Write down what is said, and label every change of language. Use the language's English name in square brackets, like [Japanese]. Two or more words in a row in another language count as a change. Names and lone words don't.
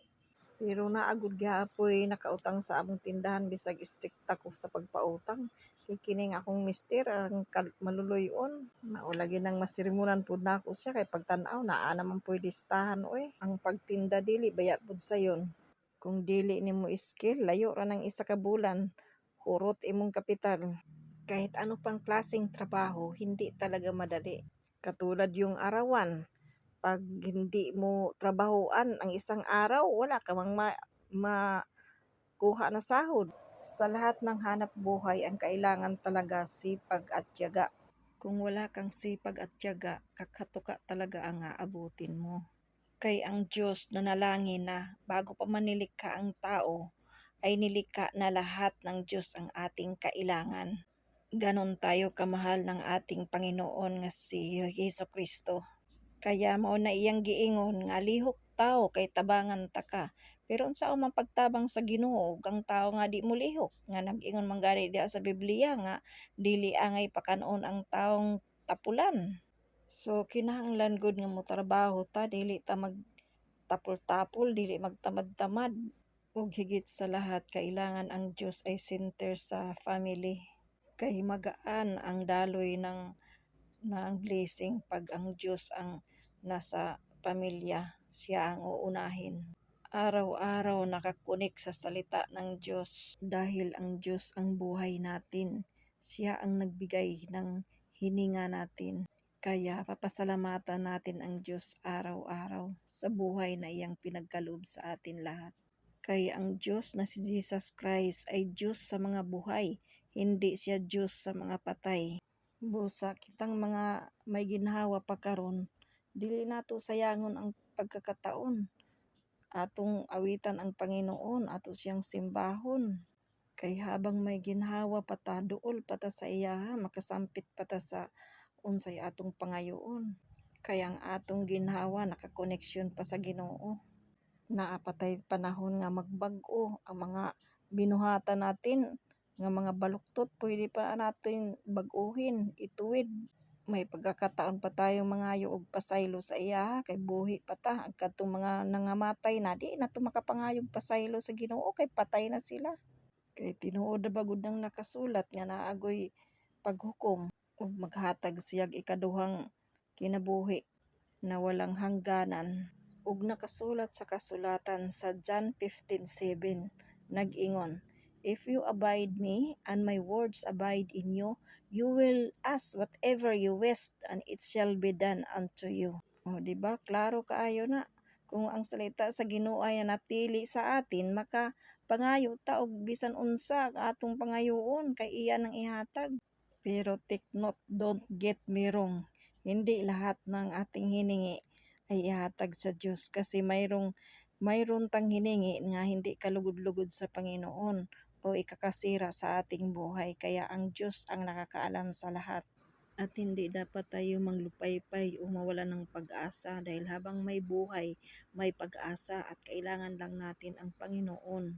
[Cebuano] Pero naagud gyapon nakautang sa among tindahan bisag istrikta ko sa pagpautang. Kay kini nga akong mister ang maluluyon. Mao lagi nang masirimunan pud nako siya kay pagtan-aw naa naman pud listahan oy. Ang pagtinda dili baya pud sayon. Kung dili nimo skill, layo ra ng isa ka bulan, hurot imong kapital. [Filipino] Kahit ano pang klaseng trabaho, hindi talaga madali. Katulad yung arawan, pag hindi mo trabahoan ang isang araw, wala ka mang makuha na sahod. Sa lahat ng hanap buhay, ang kailangan talaga sipag at tiyaga. Kung wala kang sipag at tiyaga, kakatuka talaga ang aabutin mo. Kay ang Diyos nanalangin na bago pa man nilikha ang tao, ay nilikha na lahat ng Diyos ang ating kailangan. Ganon tayo kamahal ng ating Panginoon nga si Jesucristo. [Cebuano] Kaya mao na iyang giingon nga lihok tao kay tabangan ta ka. Pero unsa man pagtabang sa Ginoo ug ang tao nga di mo lihok nga nag-ingon man gani diha sa Biblia nga dili angay pakanon ang taong tapulan. So kinahanglan gud nga motrabaho ta dili ta magtapol-tapol, dili magtamad-tamad. [Filipino] Ug higit sa lahat kailangan ang Diyos ay center sa family. Kay magaan ang daloy ng blessing pag ang Diyos ang nasa pamilya, siya ang uunahin. Araw-araw nakakunik sa salita ng Diyos dahil ang Diyos ang buhay natin. Siya ang nagbigay ng hininga natin. Kaya papasalamatan natin ang Diyos araw-araw sa buhay na iyang pinagkaloob sa atin lahat. Kaya ang Diyos na si Jesus Christ ay Diyos sa mga buhay, hindi siya Diyos sa mga patay. [Cebuano] Busa kitang mga may ginhawa pa karon, dili nato sayangon ang pagkakataon. Atong awitan ang Panginoon, ato siyang simbahon. Kay habang may ginhawa pa ta, duol pa ta sa iya, makasampit pa ta sa unsay atong pangayoon. Kaya ang atong ginhawa nakakoneksyon pa sa Ginoo. Naapatay panahon nga magbag-o ang mga binuhatan natin nga mga baluktot pwede pa natin bag-uhin, ituwid. May pagkakataon pa tayo mangayo og pasaylo sa iya kay buhi pa ta kadtong mga nangamatay na di na to makapangayog pasaylo sa Ginoo kay patay na sila. Kay tinuod na bagud nang nakasulat nga naagoy paghukom ug maghatag siyag ikaduhang kinabuhi na walang hangganan. Ug nakasulat sa kasulatan sa John 15:7 nag-ingon, [English] "If you abide me and my words abide in you, you will ask whatever you wish and it shall be done unto you." [Cebuano] O di ba klaro kaayo na kung ang salita sa Ginoo ay nanatili sa atin maka pangayo ta og bisan unsa atong pangayoon kay iya nang ihatag. [English] Pero take note, don't get me wrong, [Filipino] hindi lahat ng ating hiningi ay ihatag sa Diyos kasi mayroon tang hiningi nga hindi kalugod-lugod sa Panginoon o ikakasira sa ating buhay. Kaya ang Diyos ang nakakaalam sa lahat. At hindi dapat tayo manglupaypay o mawala ng pag-asa dahil habang may buhay, may pag-asa at kailangan lang natin ang Panginoon.